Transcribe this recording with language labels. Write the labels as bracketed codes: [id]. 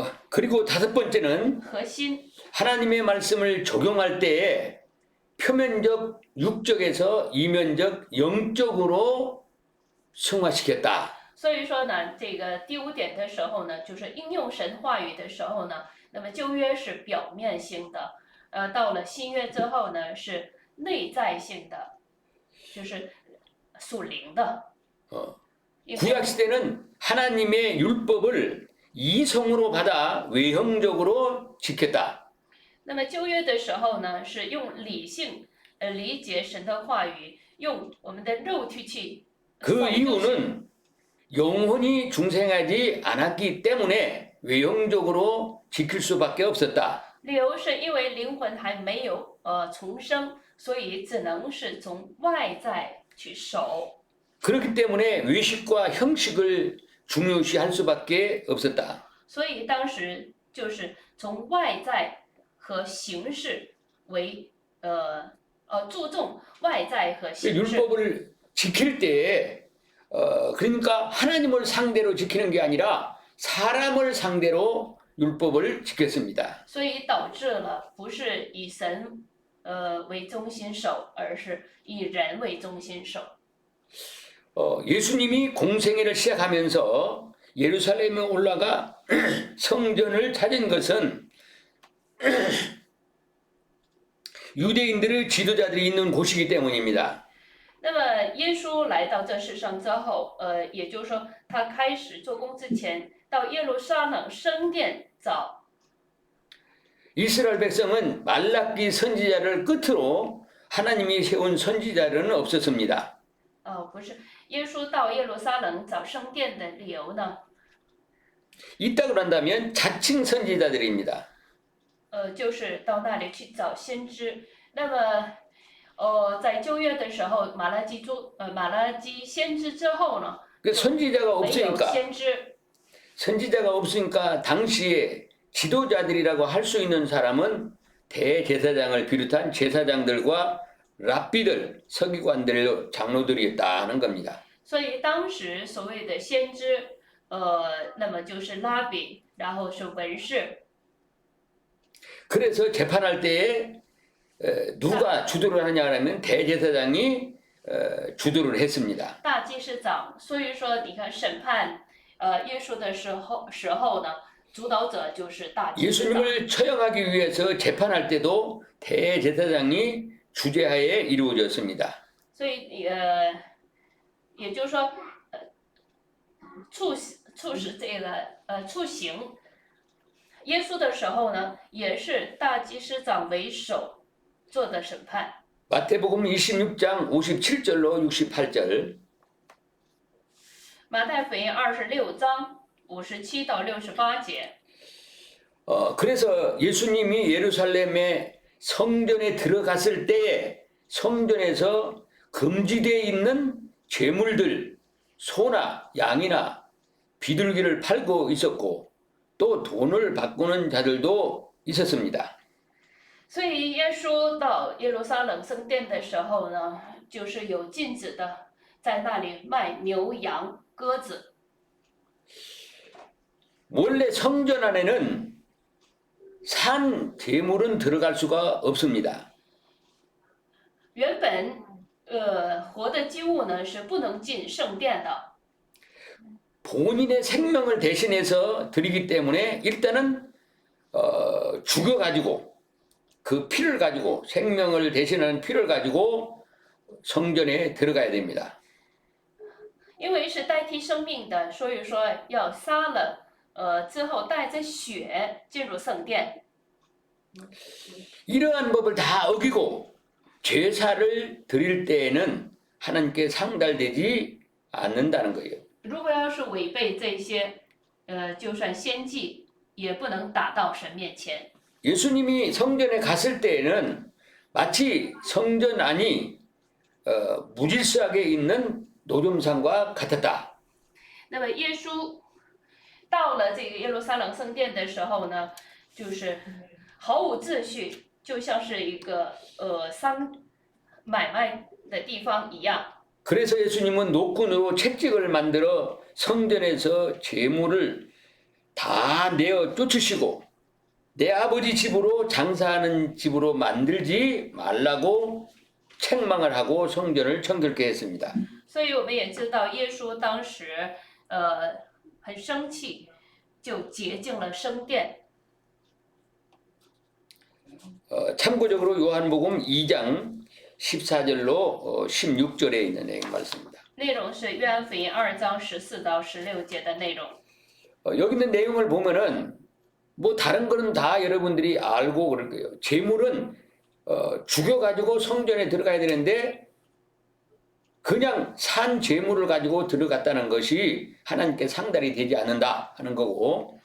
[ko] 그리고 다섯 번째는 [zh] 核心。 [ko] 하나님의 말씀을 적용할 때에 표면적 육적에서 이면적 영적으로 승화시켰다. [zh] 所以说呢，这个第五点的时候呢，就是应用神话语的时候呢，那么旧约是表面性的，到了新约之后呢，是内在性的，就是属灵的。 [ko] 구약 시대는 하나님의 율법을 이성으로 받아 외형적으로 지켰다. [zh] 那么旧约的时候呢，是用理性理解神的话语，用我们的肉体去。 [ko] 그 이유는 영혼이 중생하지 않았기 때문에 외형적으로 지킬 수밖에 없었다. [zh] 理由是因为灵魂还没有重生，所以只能是从外在去守。 [ko] 그렇기 때문에 외식과 형식을 중요시할 수밖에 없었다. [zh] 所以当时就是从外在和形式为注重外在和形式。 [ko] 율법을 지킬 때에 그러니까 하나님을 상대로 지키는 게 아니라 사람을 상대로 율법을 지켰습니다. [zh] 所以导致了不是以神为中心守，而是以人为中心守。 [ko] 예수님이 공생애를 시작하면서 예루살렘에 올라가 성전을 찾은 것은 유대인들의 지도자들이 있는 곳이기 때문입니다. [zh] 那么耶稣来到这世上之后，也就是说他开始做工之前，到耶路撒冷圣殿找 [ko] 이스라엘 백성은 말라기 선지자를 끝으로 하나님이 세운 선지자는 없었습니다. [zh] 不是耶稣到耶路撒冷找圣殿的理由呢？ [ko] 있다고 한다면 자칭 선지자들입니다. [zh] 就是到那里去找先知。那么，在旧约的时候，马拉基先知之后呢， [ko] 선지자가 [zh] 没有 [ko] 없으니까 [zh] 先知。 [ko] 선지자가 없으니까 당시에 지도자들이라고 할 수 있는 사람은 대제사장을 비롯한 제사장들과 랍비들, 서기관들, 장로들이었다는 겁니다. [zh] 所以当时所谓的先知，那么就是拉比，然后是文士。 [ko] 그래서 재판할 때에 누가 주도를 하냐 하면 대제사장이 주도를 했습니다. [zh] 大祭司长，所以说你看审判耶稣的时候呢，主导者就是大祭司长。 [ko] 예수님을 처형하기 위해서 재판할 때도 대제사장이 주재하에 이루어졌습니다. [zh] 所以也就是说，促使这个处刑耶稣的时候呢，也是大祭司长为首做的审判。 [ko] 마태복음 26장 57절로 68절 [zh] 马太福音26章57到68节。 [ko] 그래서 예수님이 예루살렘의 성전에 들어갔을 때에 성전에서 금지되어 있는 재물들, 소나 양이나 비둘기를 팔고 있었고 또 돈을 바꾸는 자들도 있었습니다. [zh] 所以耶稣到耶路撒冷圣殿的时候呢，就是有禁止的，在那里卖牛羊鸽子。 [ko] 원래 성전 안에는 산 제물은 들어갈 수가 없습니다. [zh] 原本活的祭物呢是不能进圣殿的， [ko] 본인의 생명을 대신해서 드리기 때문에 일단은 죽여가지고 그 피를 가지고 생명을 대신하는 피를 가지고 성전에 들어가야 됩니다. [zh] 因为是代替生命的，所以说要杀了之后带着血进入圣殿。 [ko] 이러한 법을 다 어기고 제사를 드릴 때에는 하나님께 상달되지 않는다는 거예요. [zh] 如果要是违背这些，就算献祭也不能打到神面前。 [ko] 예수님이 성전에 갔을 때에는 마치 성전 안이 무질서하게 있는 노점상과 같았다. [zh] 那么耶稣到了这个耶路撒冷圣殿的时候呢，就是毫无秩序，就像是一个商买卖的地方一样。 [ko] 그래서 예수님은 노끈으로 채찍을 만들어 성전에서 제물을 다 내어 쫓으시고 내 아버지 집으로 장사하는 집으로 만들지 말라고 책망을 하고 성전을 청결케 했습니다. [zh] 所以我们也知道，耶稣当时很生气，就洁净了圣殿。 [ko] 참고적으로 요한복음 2장 14절로 16절에 있는 내용 말씀입니다. [zh] 内容是约翰福音2章14到16节的内容。 [ko] 여기 있는 내용을 보면은 뭐 다른 거는 다 여러분들이 알고 그럴 거예요. 제물은 죽여가지고 성전에 들어가야 되는데 그냥 산 제물을 가지고 들어갔다는 것이 하나님께 상달이 되지 않는다 하는 거고.